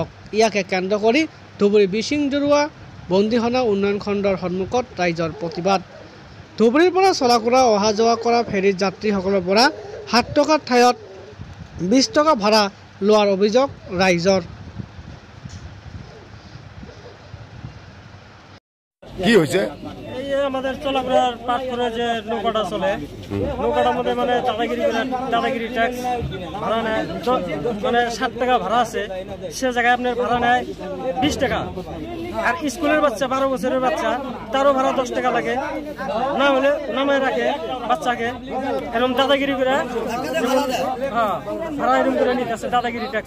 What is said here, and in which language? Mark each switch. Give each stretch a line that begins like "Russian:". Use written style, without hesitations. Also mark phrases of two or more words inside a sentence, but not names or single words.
Assamese: ইয়াকে কেন্দ্ৰ কৰি ধুবুৰী বিচিংজৰুৱা বন্দীখানা উন্নয়ন খণ্ডৰ সন্মুখত ৰাইজৰ প্ৰতিবাদ। ধুবুৰীৰ পৰা চলাকুৰা অহা যোৱা কৰা ফেৰীৰ যাত্ৰীসকলৰ পৰা 7 টকাৰ ঠাইত 20 টকা ভাড়া লোৱাৰ অভিযোগ ৰাইজৰ। কি হৈছে?
Bangla: আমাদের চলাফেরার পাঠ করে যে নৌকাটা চলে, নৌকাটার মধ্যে মানে দাদাগিরি ট্যাক্স ভাড়া নেয়, মানে 7 টাকা ভাড়া আছে, সে জায়গায় আপনার ভাড়া নেয় 20 টাকা। আর স্কুলের বাচ্চা 12 বছরের বাচ্চা তারও ভাড়া 10 টাকা লাগে, না হলে নামায় রাখে বাচ্চাকে, এরকম দাদাগিরি করে ভাড়া এরকম করে নিতে আছে দাদাগিরি ট্যাক্স।